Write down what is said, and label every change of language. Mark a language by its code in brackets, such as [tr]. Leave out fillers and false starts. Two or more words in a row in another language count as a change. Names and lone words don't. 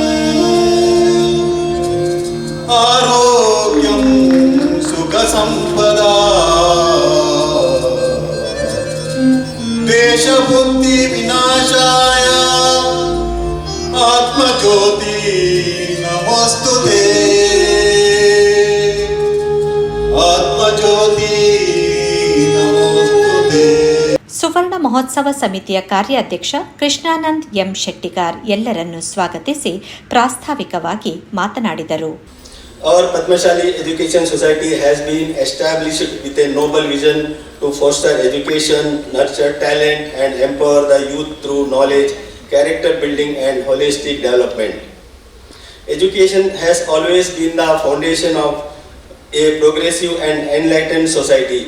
[sa] आरोग्यं सुखसंपदा देशबुद्धि विनाशाय आत्मज्योति नमस्तुते आत्मज्योति नमस्तुते. [kn] ಸುವರ್ಣ ಮಹೋತ್ಸವ ಸಮಿತಿಯ ಕಾರ್ಯಾಧ್ಯಕ್ಷ ಕೃಷ್ಣಾನಂದ್ ಎಂ ಶೆಟ್ಟಿಗಾರ್ ಎಲ್ಲರನ್ನು ಸ್ವಾಗತಿಸಿ ಪ್ರಾಸ್ತಾವಿಕವಾಗಿ ಮಾತನಾಡಿದರು. [en] Our Padmashali Education Society has been established with a noble vision to foster education, nurture talent and empower the youth through knowledge, character building and holistic development. Education has always been the foundation of a progressive and enlightened society.